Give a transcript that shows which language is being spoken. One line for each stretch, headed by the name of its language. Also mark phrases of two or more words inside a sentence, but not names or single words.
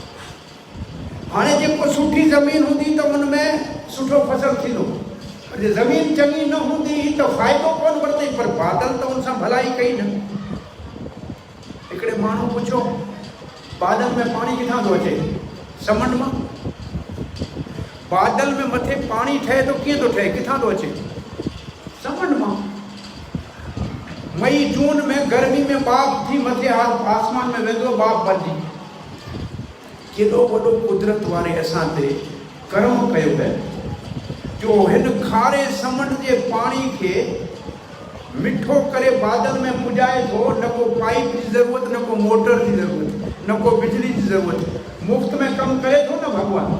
Sindhi: हाणे जेको सुठी ज़मीन हूंदी त उन में सुठो फसल थींदो, पर ज़मीन चङी न हूंदी त फ़ाइदो कोन वरितई, पर बादल त उन सां भलाई कई न। हिकिड़े माण्हू पुछो, बादल में पाणी किथां थो अचे? समुंड मां। बादल में मथे पाणी ठहे थो, कीअं थो ठहे, किथां थो अचे? समुंड मां। मई जून में गर्मी में बाप थी मथे आसमान में वेंदो, बाप भरिजी। केॾो वॾो कुदरत वारे असां ते कर्म कयो है जो हिन खारे समुंड जे पाणी खे मिठो करे बादल में पुॼाए थो। न को पाइप जी ज़रूरत, न को मोटर जी ज़रूरत, न को बिजली जी ज़रूरत, मुफ़्त में कमु करे थो न भॻवानु।